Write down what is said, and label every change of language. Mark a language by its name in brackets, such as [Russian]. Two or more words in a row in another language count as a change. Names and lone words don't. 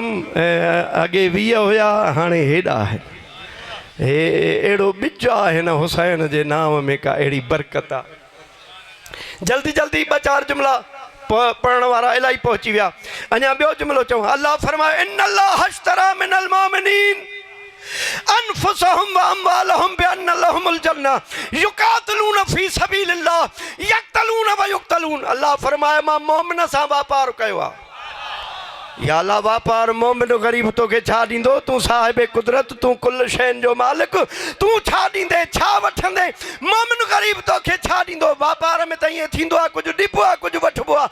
[Sindhi] अॻे 20 हुया, हाणे हेॾा आहिनि। हे अहिड़ो ॿिज आहे हिन हुसैन जे नाव में, का अहिड़ी बरकत आहे। जल्दी जल्दी 2-4 जुमिला पढ़ण वारा इलाही पहुची विया। अञा ॿियो जुमिलो चऊं। अल्लाह फरमाए [Arabic] إن الله اشترى من المؤمنين أنفسهم وأموالهم بأن لهم الجنة يقاتلون في سبيل الله يقتلون ويقتلون. [Sindhi] अल्लाह फरमाए मां मोमिन सां वापार कयो आहे। या अल्लाह वापार मोमिन ग़रीब तोखे छा ॾींदो। तूं साहिब कुदरत, तूं कुल शयुनि जो मालिक, तूं छा ॾींदे छा वठंदे। मोमिन ग़रीब तोखे छा ॾींदो। वापार में त ईअं थींदो आहे, कुझु ॾिबो आहे कुझु वठिबो आहे।